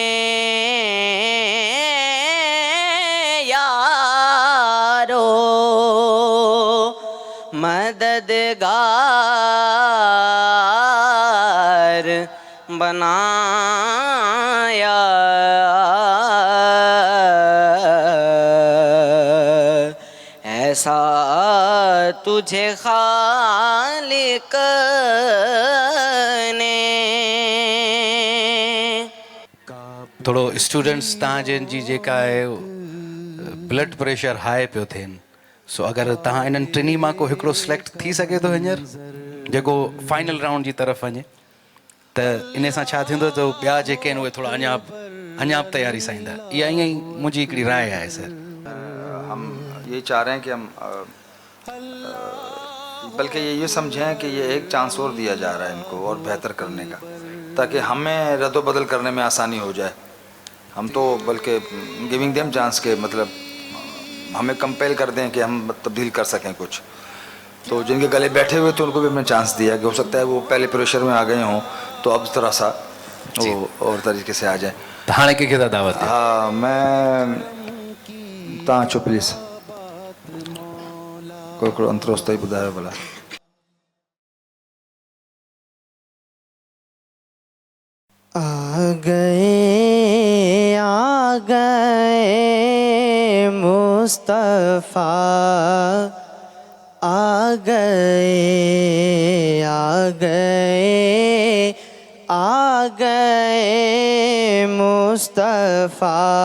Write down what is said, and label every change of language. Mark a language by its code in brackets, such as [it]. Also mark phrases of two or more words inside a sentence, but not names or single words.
[hi] यारो मददगार बनाया, ऐसा तुझे खालिक ने। [sd] थोरो स्टूडेंट्स तव्हांजनि जी जेका आहे [en] blood pressure high [sd] पियो थियनि, सो अगरि तव्हां इन्हनि टिनी मां को हिकिड़ो सिलेक्ट थी सघे थो हींअर जेको [en] final round [sd] जी तरफ़ वञे, त इन सां छा थींदो त ॿिया जेके आहिनि उहे थोरा अञा तयारी सां ईंदा। इहा ईअं ई मुंहिंजी हिकिड़ी राय आहे सर। [hi] हम ये चाह रहे हैं कि हम बल्कि ये समझें कि ये एक चांस और दिया जा रहा है इनको और बेहतर करने का, ताकि हमें रद्द बदल करने में आसानी हो जाए। हम तो बल्कि [en] giving them chance [hi] के मतलब हमें कंपेल कर दें कि हम तब्दील कर सकें कुछ। तो जिनके गले बैठे हुए थे उनको भी हमने चांस दिया कि हो सकता है वो पहले प्रेशर में आ गए हों तो अब थोड़ा सा वो और तरीके से आ जाए। [sd] हाणे कंहिंखे था दावत ॾियो? हाँ मैं तव्हां अचो प्लीज़, कोई हिकिड़ो अंतरोस्तो ई ॿुधायो भला। [hi] आ गए मुस्तफ़ा आ गए मुस्तफ़ा